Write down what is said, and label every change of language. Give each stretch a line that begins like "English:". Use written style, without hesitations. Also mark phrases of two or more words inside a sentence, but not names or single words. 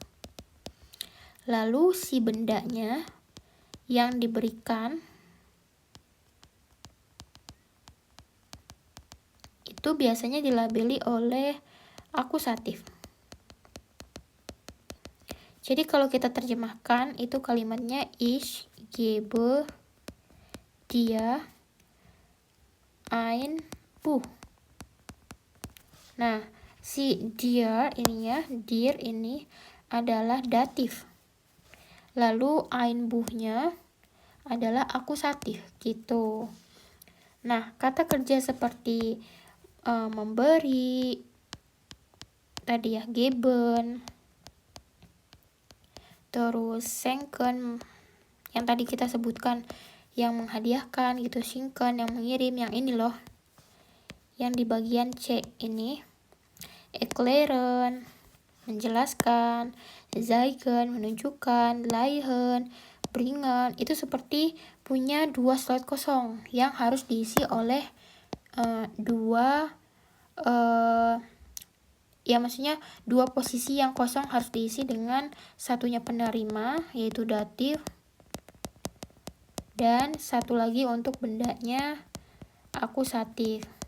Indonesian: Lalu si bendanya yang diberikan itu biasanya dilabeli oleh akusatif. Jadi kalau kita terjemahkan itu kalimatnya
German: ich gebe dir ein Buch.
Indonesian: Nah, si dir ini adalah datif. Lalu
German: ein Buchnya
Indonesian: adalah akusatif gitu. Nah, kata kerja seperti memberi tadi ya, geben, terus schenken yang tadi kita sebutkan yang menghadiahkan gitu, schenken yang mengirim, yang ini loh yang di bagian C ini, erklären menjelaskan, zeigen menunjukkan, leihen bringen, itu seperti punya dua slot kosong yang harus diisi oleh maksudnya dua posisi yang kosong harus diisi dengan satunya penerima yaitu datif, dan satu lagi untuk bendanya akusatif.